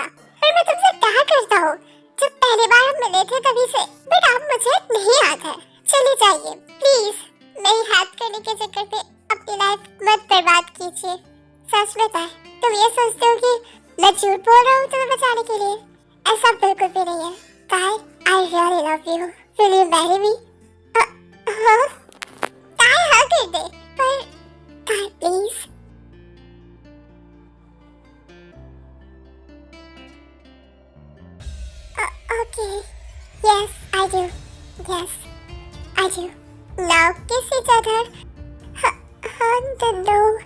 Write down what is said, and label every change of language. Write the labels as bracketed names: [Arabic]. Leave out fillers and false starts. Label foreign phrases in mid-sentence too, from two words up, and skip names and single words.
[Hindi] और मैं तुमसे प्यार करता हूँ। जब पहली बार हम मिले थे तभी से, बट अब मुझे नहीं याद है। चले जाइए प्लीज। मेरी हेल्प करने के चक्कर पे अपनी लाइफ मत बर्बाद कीजिए। सच में तुम ये सोचते हो कि मैं झूठ बोल रहा हूँ तुम्हें बचाने के लिए? ऐसा बिल्कुल भी नहीं है। ताई, [English] I really love you. Will you marry me? [Hindi] हाँ? ताई हाँ कर दे, पर ताई प्लीज। [English] Okay. Yes, I do. Yes, I do. Now kiss each other. No.